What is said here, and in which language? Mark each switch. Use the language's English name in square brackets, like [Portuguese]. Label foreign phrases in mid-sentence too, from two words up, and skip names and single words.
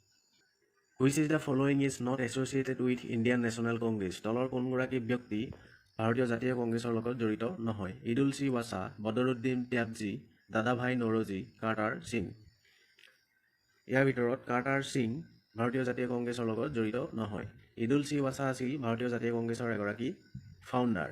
[English] Which is the following is not associated with Indian National Congress [Assamese] তলৰ কোনগৰাকী ব্যক্তি ভাৰতীয় জাতীয় কংগ্ৰেছৰ লগত জড়িত নহয়। ইদুল চি ৱাছা, বদৰুদ্দিন ত্যাবজী, দাদাভাই নৰোজী, কাৰ্টাৰ সিং। ইয়াৰ ভিতৰত কাৰ্টাৰ সিং ভাৰতীয় জাতীয় কংগ্ৰেছৰ লগত জড়িত নহয়। ইদুল চি ৱাছা আছিল ভাৰতীয় জাতীয় কংগ্ৰেছৰ এগৰাকী ফাউণ্ডাৰ।